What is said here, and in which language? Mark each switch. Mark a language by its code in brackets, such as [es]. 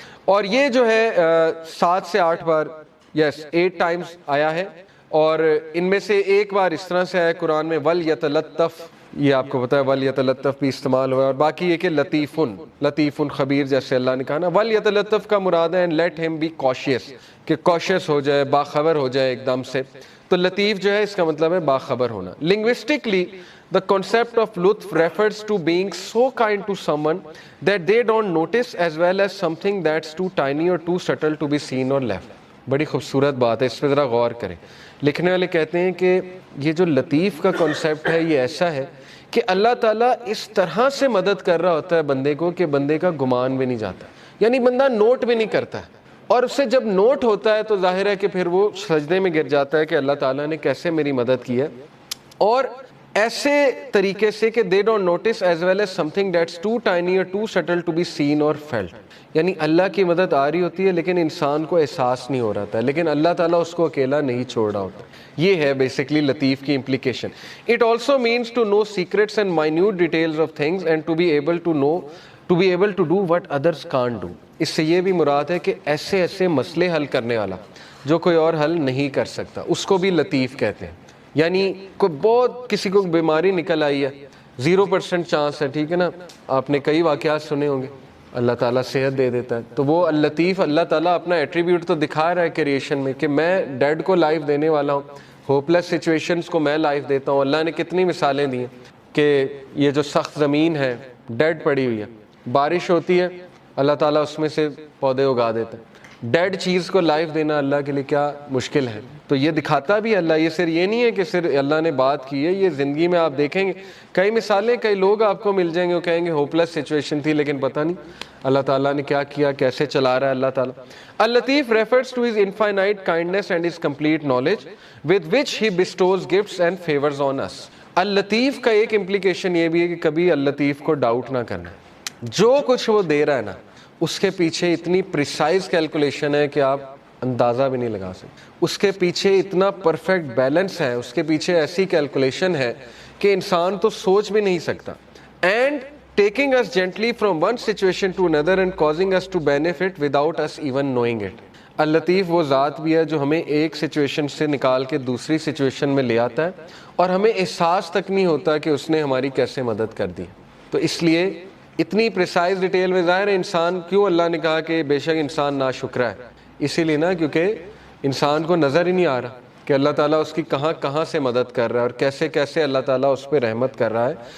[ur] اور یہ جو ہے 7 سے 8 بار، یس 8 ٹائمز آیا ہے، اور ان میں سے ایک بار اس طرح سے آیا قرآن میں وَلْيَتَلَطَّفْ، یہ آپ کو پتا ہے وَلْيَتَلَطَّفْ بھی استعمال ہوا ہے. اور باقی یہ کہ لطیفٌ خبیر، جیسے اللہ نے کہا نا وَلْيَتَلَطَّفْ کا مراد ہے [en] let him be cautious، [ur] کہ cautious ہو جائے، باخبر ہو جائے ایک دم سے. تو لطیف جو ہے اس کا مطلب ہے باخبر ہونا. [en] Linguistically the concept of لطف refers to being so kind to someone that they don't notice as well as something that's too tiny or too subtle to be seen or left. [ur] بڑی خوبصورت بات ہے، اس پہ ذرا غور کریں. لکھنے والے کہتے ہیں کہ یہ جو لطیف کا کنسیپٹ ہے یہ ایسا ہے کہ اللہ تعالیٰ اس طرح سے مدد کر رہا ہوتا ہے بندے کو کہ بندے کا گمان بھی نہیں جاتا، یعنی بندہ نوٹ بھی نہیں کرتا ہے. اور اس سے جب نوٹ ہوتا ہے تو ظاہر ہے کہ پھر وہ سجدے میں گر جاتا ہے کہ اللہ تعالیٰ نے کیسے میری مدد کی ہے. اور ایسے طریقے سے کہ [en] they don't notice as well as something that's too tiny or too subtle to be seen or felt، [ur] یعنی اللہ کی مدد آ رہی ہوتی ہے لیکن انسان کو احساس نہیں ہو رہا تھا، لیکن اللہ تعالیٰ اس کو اکیلا نہیں چھوڑ رہا ہوتا. یہ ہے بیسکلی لطیف کی implication. [en] It also means to know secrets and minute details of things and to be able to do what others can't do. [ur] اس سے یہ بھی مراد ہے کہ ایسے ایسے مسئلے حل کرنے والا جو کوئی اور حل نہیں کر سکتا، اس کو بھی لطیف کہتے ہیں. یعنی کوئی بہت کسی کو بیماری نکل آئی ہے، 0% چانس ہے، ٹھیک ہے نا، آپ نے کئی واقعات سنے ہوں گے، اللہ تعالیٰ صحت دے دیتا ہے. تو وہ اللطیف، اللہ تعالیٰ اپنا ایٹریبیوٹ تو دکھا رہا ہے کریشن میں کہ میں ڈیڈ کو لائف دینے والا ہوں، ہوپلیس سچویشنز کو میں لائف دیتا ہوں. اللہ نے کتنی مثالیں دی ہیں کہ یہ جو سخت زمین ہے ڈیڈ پڑی ہوئی ہے، بارش ہوتی ہے اللہ تعالیٰ اس میں سے پودے اگا دیتا ہے. ڈیڈ چیز کو لائف دینا اللہ کے لیے کیا مشکل ہے. تو یہ دکھاتا بھی اللہ، یہ صرف یہ نہیں ہے کہ صرف اللہ نے بات کی ہے، یہ زندگی میں آپ دیکھیں گے کئی مثالیں، کئی لوگ آپ کو مل جائیں گے وہ کہیں گے ہوپلیس سچویشن تھی لیکن پتہ نہیں اللہ تعالیٰ نے کیا کیا، کیسے چلا رہا ہے اللہ تعالیٰ. [en] Al-Latif refers to his infinite kindness and his complete knowledge with which he bestows gifts and favors on us. [ur] اللطیف کا ایک امپلیکیشن یہ بھی ہے کہ کبھی اللطیف کو ڈاؤٹ نہ کرنا، جو کچھ وہ دے رہا ہے نا اس کے پیچھے اتنی پریسائز کیلکولیشن ہے کہ آپ اندازہ بھی نہیں لگا سکتے. اس کے پیچھے اتنا پرفیکٹ بیلنس ہے، اس کے پیچھے ایسی کیلکولیشن ہے کہ انسان تو سوچ بھی نہیں سکتا. [en] And taking us gently from one situation to another and causing us to benefit without us even knowing it. [ur] اللطیف وہ ذات بھی ہے جو ہمیں ایک سچویشن سے نکال کے دوسری سچویشن میں لے آتا ہے اور ہمیں احساس تک نہیں ہوتا کہ اس نے ہماری کیسے مدد کر دی. تو اس لیے اتنی پریسائز ڈیٹیل میں ظاہر ہے انسان، کیوں اللہ نے کہا کہ بے شک انسان ناشکرا ہے، اسی لیے نا کیونکہ انسان کو نظر ہی نہیں آ رہا کہ اللہ تعالیٰ اس کی کہاں کہاں سے مدد کر رہا ہے اور کیسے کیسے اللہ تعالیٰ اس پہ رحمت کر رہا ہے.